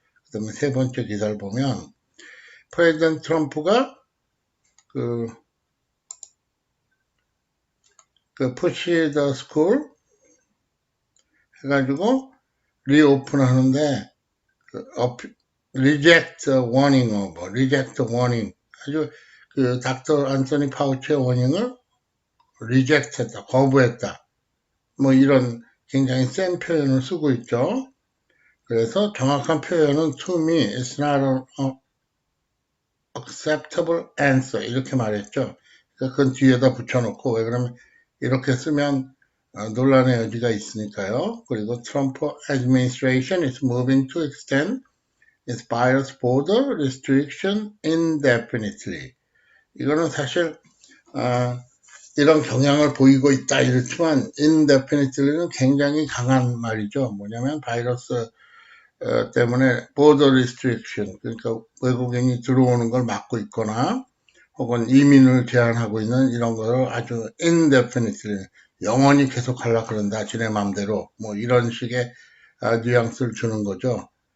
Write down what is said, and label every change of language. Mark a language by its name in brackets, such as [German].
[Korean] 그 다음에 세 번째 기사를 보면 프레지던트 트럼프가 그 [English] push the school [Korean] 해가지고 리오픈 하는데 [English] reject warning reject warning [Korean] 아주 그 닥터 안토니 파우치의 워닝을 reject 했다, 거부했다. 뭐 이런 굉장히 센 표현을 쓰고 있죠. 그래서 정확한 표현은 [English] to me it's not an acceptable answer [Korean] 이렇게 말했죠. 그건 뒤에다 붙여놓고 왜 그러면 이렇게 쓰면 논란의 여지가 있으니까요. [English] 그리고 트럼프 administration is moving to extend its virus border restriction indefinitely. [Korean] 이거는 사실 이런 경향을 보이고 있다 이렇지만 indefinitely는 굉장히 강한 말이죠. 뭐냐면 바이러스 때문에 border restriction 그러니까 외국인이 들어오는 걸 막고 있거나 혹은 이민을 제한하고 있는 이런 걸 아주 indefinitely 영원히 계속 하려고 그런다 지네 맘대로 뭐 이런 식의 뉘앙스를 주는 거죠.